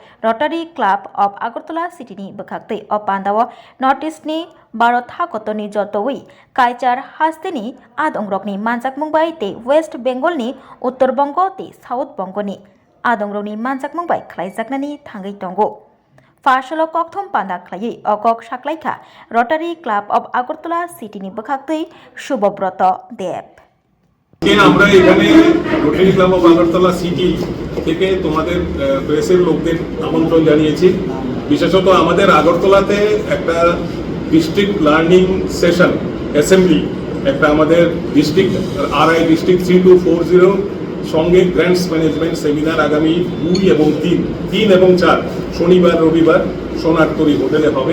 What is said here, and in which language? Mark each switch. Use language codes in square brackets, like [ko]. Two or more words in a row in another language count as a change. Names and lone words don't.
[trp] Rotary Club of Agartala City ni bakhaktei opandao Northeast ni Bharat hakotoni jotoi Kaichar hasteni adongrokni manjakmungbai te West Bengal ni Uttar Bongo te South Bongo ni adongrokni manjakmungbai khlaijaknani thangai tongo. Farsalo kokthom panda khlai okok saklaikha Rotary Club of Agartala City ni bakhaktei Shubhobroto Dev. [bn] আমরা এখানে রোটারি ক্লাব অফ আগরতলা সিটি থেকে তোমাদের প্রেসের লোকদের আমন্ত্রণ জানিয়েছি। বিশেষত আমাদের আগরতলাতে একটা [en] district learning session assembly [bn] একটা আমাদের ডিস্ট্রিক্ট আরআই ডিস্ট্রিক্ট 3240 সঙ্গে [en] grants management seminar [bn] আগামী 2 এবং 3 এবং 4 শনিবার রবিবার সোনারতরী হোটেলে হবে।